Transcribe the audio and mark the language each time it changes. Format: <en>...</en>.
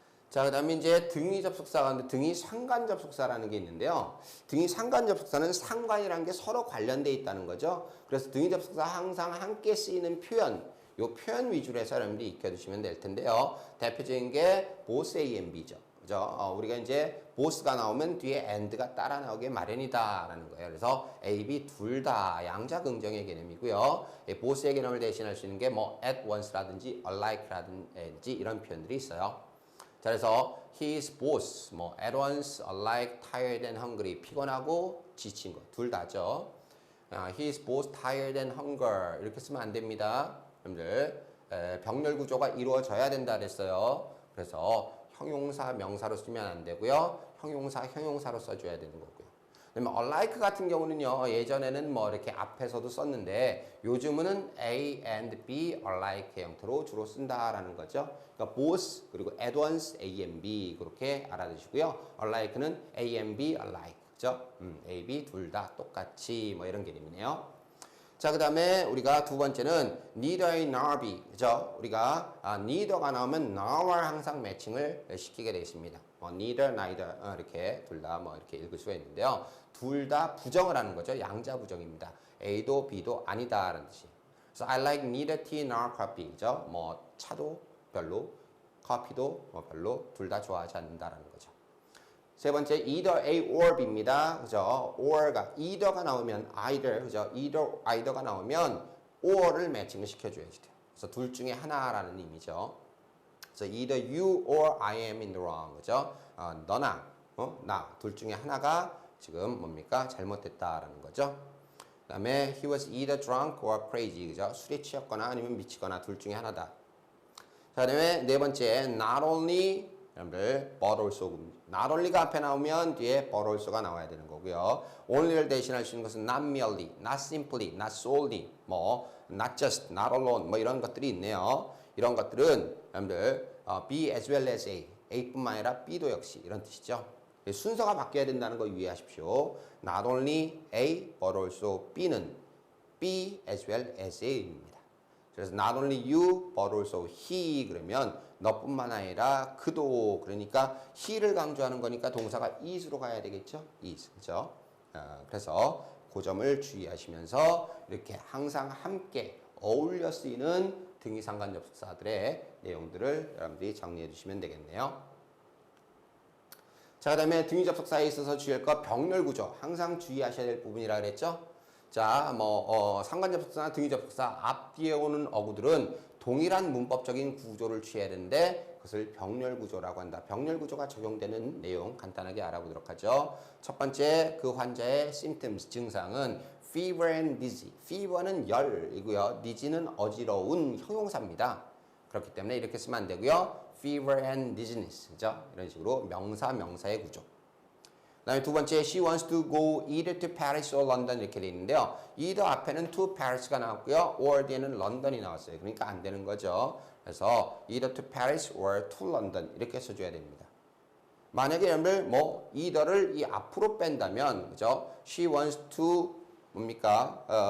<ko>자, 그 다음에 이제 등위 접속사 가운데 등위 상관 접속사라는 게 있는데요. 등위 상관 접속사는 상관이라는 게 서로 관련되어 있다는 거죠. 그래서 등위 접속사 항상 함께 쓰이는 표현, 요 표현 위주로 해서 여러분들이 익혀두시면 될 텐데요. 대표적인 게</ko> <en>both A and B죠.</en> <ko>그죠? 우리가 이제 both가 나오면 뒤에 and가 따라 나오게 마련이다라는 거예요. 그래서 A, B 둘 다 양자 긍정의 개념이고요. both의 개념을 대신할 수 있는 게 뭐 at once라든지 alike라든지 이런 표현들이 있어요. 자, 그래서</ko> <en>he is both, 뭐 at once, alike, tired and hungry.</en> <ko>피곤하고 지친 거 둘 다죠.</ko> <en>he is both tired and hunger.</en> <ko>이렇게 쓰면 안 됩니다. 여러분들 병렬 구조가 이루어져야 된다 그랬어요. 그래서 형용사, 명사로 쓰면 안 되고요. 형용사, 형용사로 써줘야 되는 거고요. 그다음에 alike 같은 경우는요. 예전에는 뭐 이렇게 앞에서도 썼는데 요즘은 A and B alike 형태로 주로 쓴다라는 거죠. 그러니까 both 그리고</ko> <en>at once A and B</en> <ko>그렇게 알아두시고요.</ko> <en>alike는 A and B alike.</en> <ko>그죠? A, B 둘 다 똑같이 뭐 이런 개념이네요. 자, 그다음에 우리가 두 번째는</ko> <en>neither nor be.</en> <ko>그죠? 우리가 neither가 나오면 nor와 항상 매칭을 시키게 되어 있습니다. neither, neither 이렇게 둘 다 뭐 이렇게 읽을 수가 있는데요. 둘 다 부정을 하는 거죠. 양자 부정입니다. A도 B도 아니다라는 뜻이. 그래서</ko> <en>I like neither tea nor coffee.</en> <ko>그죠? 뭐 차도 별로, 커피도 뭐 별로 둘 다 좋아하지 않는다라는 거죠. 세 번째 either A or B입니다. 그죠? or가 either가 나오면 either 그죠? either가 나오면 or를 매칭을 시켜줘야지 돼요. 그래서 둘 중에 하나라는 의미죠. 그래서</ko> <en>either you or I am in the wrong.</en> <ko>그죠? 너나 나 둘 중에 하나가 지금 뭡니까? 잘못됐다라는 거죠. 그다음에</ko> <en>he was either drunk or crazy.</en> <ko>그죠? 술에 취했거나 아니면 미치거나 둘 중에 하나다. 자, 그다음에 네 번째 not only 여러분들</ko> <en>but also not only</en> <ko>가 앞에 나오면 뒤에 but also가 나와야 되는 거고요. only를 대신할 수 있는 것은</ko> <en>not merely, not simply, not solely,</en> <ko>뭐 not just, not alone 뭐 이런 것들이 있네요. 이런 것들은 여러분들</ko> <en>B as well as A,</en> <ko>A뿐만 아니라 B도 역시 이런 뜻이죠. 순서가 바뀌어야 된다는 거 유의하십시오.</ko> <en>Not only A, but also B는 B as well as A입니다.</en> <ko>그래서</ko> <en>not only you, but also he</en> <ko>그러면 너뿐만 아니라 그도 그러니까 he를 강조하는 거니까 동사가 is로 가야 되겠죠? is, 그죠? 그래서 그 점을 주의하시면서 이렇게 항상 함께 어울려 쓰이는 등위상관 접속사들의 내용들을 여러분들이 정리해 주시면 되겠네요. 자, 그 다음에 등위 접속사에 있어서 주의할 것 병렬 구조 항상 주의하셔야 될 부분이라 그랬죠. 자, 상관 접속사나 등위 접속사 앞뒤에 오는 어구들은 동일한 문법적인 구조를 취해야 되는데 그것을 병렬 구조라고 한다. 병렬 구조가 적용되는 내용 간단하게 알아보도록 하죠. 첫 번째 그 환자의 symptoms 증상은</ko> <en>fever and dizzy.</en> <ko>fever는 열이고요. dizzy는 어지러운 형용사입니다. 그렇기 때문에 이렇게 쓰면 안 되고요.</ko> <en>fever and dizziness.</en> <ko>그죠? 이런 식으로 명사의 구조. 그다음에 두 번째,</ko> <en>she wants to go either to Paris or London</en> <ko>이렇게 돼 있는데요. either 앞에는 to Paris가 나왔고요. or 뒤에는 런던이 나왔어요. 그러니까 안 되는 거죠. 그래서</ko> <en>either to Paris or to London</en> <ko>이렇게 써줘야 됩니다. 만약에 여러분들 either를 이 앞으로 뺀다면, 그죠? she wants to 뭡니까?</ko>